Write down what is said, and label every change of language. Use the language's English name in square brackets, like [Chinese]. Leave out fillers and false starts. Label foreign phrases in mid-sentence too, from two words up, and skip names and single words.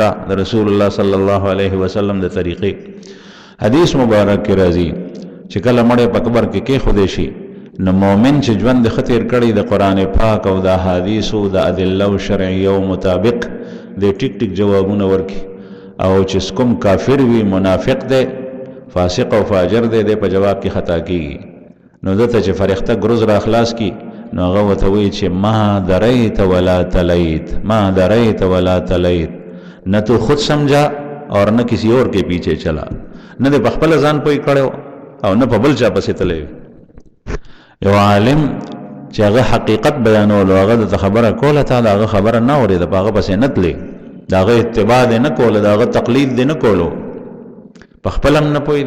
[Pashto] د رسول الله صلی الله علیه وسلم د طریقې حدیث مبارک کې راځي چې کله مړی په قبر کې کېښودی شي نو مؤمن چې ژوند د ښه تېر کړی د قرآن پاک او د احادیثو د ادله شرعیو مطابق د ټیک ټیک جوابونه ورکړي. او چې کوم کافر وي، منافق دی، فاسق او فاجر دی، په جواب کې خطا کېږي، نو دته چې فرښته ګروز را خلاص کړي نو هغه ورته وایي چې [Arabic] ما دریت ولا تلیت، ما دریت ولا تلیت. [Urdu] نہ تو خود سمجھا اور نہ کسی اور کے پیچھے چلا. [Pashto] نہ دې په خپل ځان پوی کړو او نه په بل چا پسې تللی. یو عالم چې هغه حقیقت بیانولو، هغه د خبره کوله، تا د هغه خبره نه اورېده، په هغه پسې نه تللی، د هغه اتباع دې نه کوله، د هغه تقلید دې نه کولو، په خپل هم نه پوهېدې.